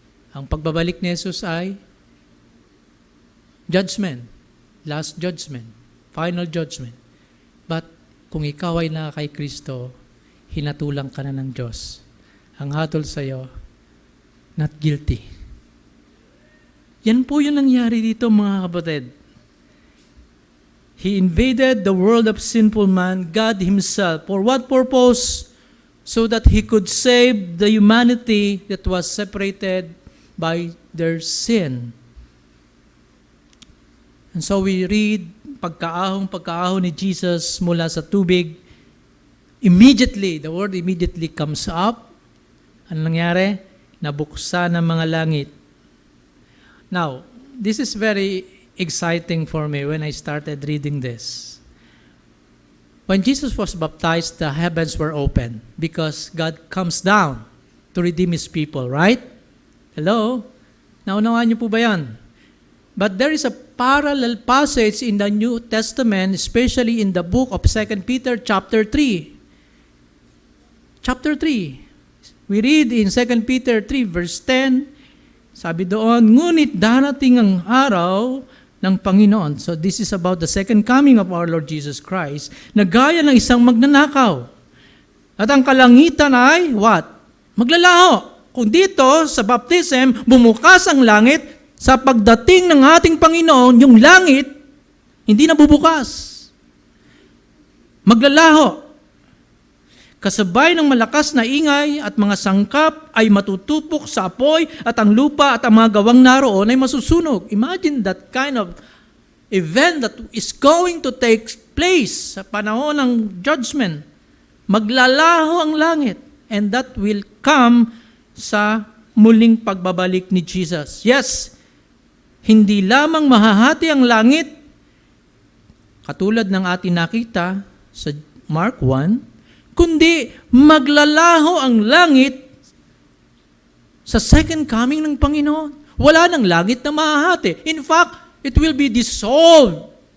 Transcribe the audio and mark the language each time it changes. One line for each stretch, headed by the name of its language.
Filipino: Ang pagbabalik ni Jesus ay judgment, last judgment, final judgment. But kung ikaw ay na kay Kristo, hinatulang ka na ng Diyos. Ang hatol sa iyo,
English: not guilty.
Filipino: Yan po yung nangyari dito, mga kapatid.
English: He invaded the world of sinful man, God Himself. For what purpose? So that He could save the humanity that was separated by their sin. And so we read,
Filipino: pagkaahon ni Jesus mula sa tubig,
English: immediately, the word immediately comes up.
Filipino: Ano nangyari? Nabuksan ang mga langit.
English: Now, this is very exciting for me when I started reading this. When Jesus was baptized, the heavens were open because God comes down to redeem His people, right? Hello?
Filipino: Naunawaan niyo po ba yan?
English: But there is a parallel passage in the New Testament, especially in the book of 2 Peter chapter 3. Chapter 3. We read in 2 Peter 3 verse 10,
Filipino: sabi doon, ngunit darating ang araw ng Panginoon.
English: So this is about the second coming of our Lord Jesus Christ,
Filipino: na gaya ng isang magnanakaw. At ang kalangitan ay, what? Maglalaho. Kung dito, sa baptism, bumukas ang langit, sa pagdating ng ating Panginoon, yung langit, hindi na bubukas. Maglalaho. Kasabay ng malakas na ingay at mga sangkap ay matutupok sa apoy at ang lupa at ang mga gawang naroon ay masusunog.
English: Imagine that kind of event that is going to take place
Filipino: sa panahon ng judgment. Maglalaho ang langit,
English: and that will come
Filipino: sa muling pagbabalik ni Jesus. Yes, hindi lamang mahahati ang langit, katulad ng ating nakita sa Mark 1, kundi maglalaho ang langit sa second coming ng Panginoon. Wala nang langit na mahahati.
English: In fact, it will be dissolved